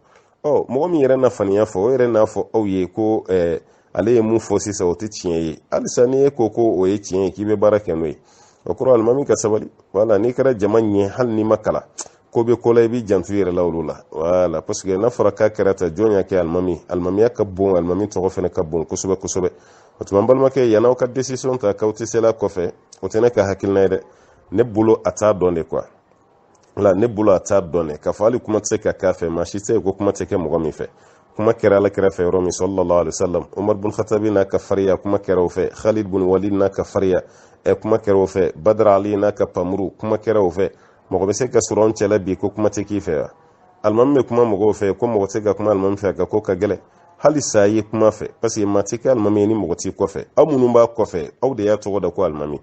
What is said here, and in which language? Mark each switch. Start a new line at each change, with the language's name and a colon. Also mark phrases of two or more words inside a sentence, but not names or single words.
Bambara: mɔgɔ min yɛrɛ nafaniya fɔ o yɛrɛ n'a fɔ aw ye ko ale ye mun fɔ sisan o tɛ tiɲɛ ye halisa n'i ye ko o ye tiɲɛ ye k'i bɛ baara kɛ n'o ye o kɔrɔ alimami ka sabali wala n'i kɛra jama ɲɛ hali n'i ma kalan ko bɛ ko la i b'i janto i yɛrɛ la olu la wala
French: parce que
Bambara: n'a fɔra k'a kɛra ta jɔn y'a kɛ alimamiya ka bon alimami tɔgɔ fana ka bon kosɛbɛ kosɛbɛ. o tuma n balimakɛ yan'aw ka décision ta k'aw tɛ sela kɔfɛ o tɛ ne ka hakilina ye dɛ ne bolo a t'a dɔn
French: de quoi.
Bambara: la ne bolo a t'a dɔn dɛ k'a fɔ hali kuma tɛ se ka k'a fɛ maa si tɛ yen ko kuma tɛ kɛ mɔgɔ min fɛ. kuma kɛra ala kɛrɛfɛ yɔrɔ min
Arabic: صلى الله عليه وسلم
Bambara: Umar bin Khattabi n'a ka fariya kuma kɛra o fɛ Khalid bin Walid n'a ka fariya kuma kɛra o fɛ Badr Ali n'a ka pamuru kuma kɛra o fɛ. mɔgɔ bɛ se ka sɔrɔ an cɛla bi ko kuma tɛ k'i fɛ wa. alimami bɛ kuma mɔgɔw fɛ ko mɔgɔ tɛ se ka kuma alimami fɛ ka ko ka gɛlɛn hali sa ye kuma fɛ
French: parce que
Bambara: maa tɛ kɛ alimami ye ni mɔgɔ t'i kɔfɛ aw minnu b'a kɔfɛ aw de y'a tɔgɔ da ko alimami.